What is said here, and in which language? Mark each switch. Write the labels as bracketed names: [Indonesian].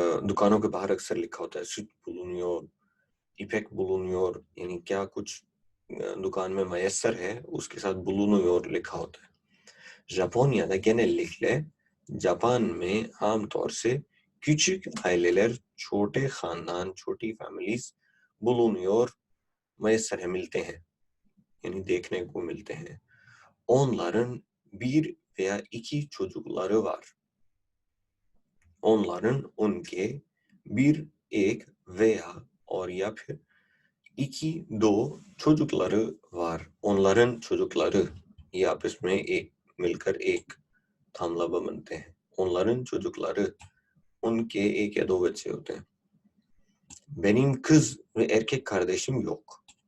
[Urdu] دکانوں کے باہر اکثر لکھا ہوتا ہے [Turkish] süt bulunuyor، ipek bulunuyor، [Urdu] یعنی کیا کچھ دکان میں میسر ہے اس کے ساتھ bulunuyor لکھا ہوتا ہے. [Turkish] Japonya'da genellikle [Urdu] جاپان میں عام طور سے [Turkish] küçük aileler [Urdu] چھوٹے خاندان، چھوٹی فیملیز bulunuyor میسر ہے، ملتے ہیں یعنی دیکھنے کو ملتے ہیں. [Turkish] Onların bir veya iki çocukları var. [Urdu] Onların ان کے bir ایک veya اور یا پھر iki دو [Turkish] çocukları var. Onların çocukları [Urdu] یہ آپس میں ایک مل کر ایک تھاملابا بنتے ہیں. [Turkish] Onların çocukları [Urdu] ان کے ایک یا دو بچے ہوتے ہیں. [Turkish] Benim kız ve erkek kardeşim yok.